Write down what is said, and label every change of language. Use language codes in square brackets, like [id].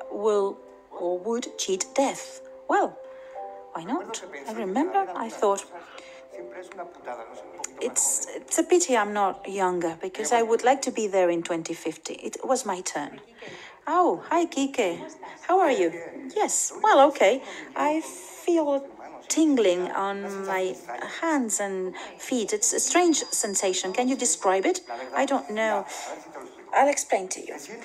[en] will or would cheat death. Well, why not? I remember I thought, [es] Siempre es una putada, no sé, un poquito más [en] it's a pity I'm not younger, because I would like to be there in 2050. It was my turn. Oh, hi, Kike. How are you? Yes, well, okay. I feel tingling on my hands and feet. It's a strange sensation. Can you describe it? I don't know. I'll explain to you.